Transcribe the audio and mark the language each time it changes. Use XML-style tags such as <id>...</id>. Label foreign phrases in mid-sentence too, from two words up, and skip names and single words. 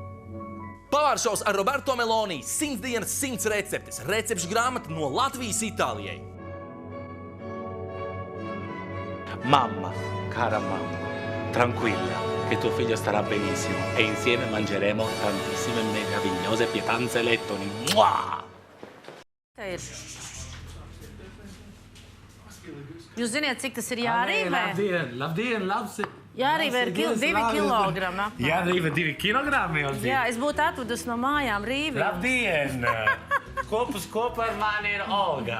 <lv>Pavāršaus ar Roberto Meloni, 100 dienas, 100 receptes, recepšu grāmata no Latvijas Itālijai.</lv> <it>Mamma, cara mamma, tranquilla, che tuo figlio starà benissimo e insieme mangeremo tantissime meravigliose pietanze lettoni. Mua!</it> <lv>Jūs ziniet, cik tas ir jārīvē? Labdien, labs! Jārīvē ir 2 kilogrami. Jārīvē 2 kilogrami? Jā, es būtu atvedusi no mājām rīvi. Labdien! Kopā ar mani ir Olga.</lv>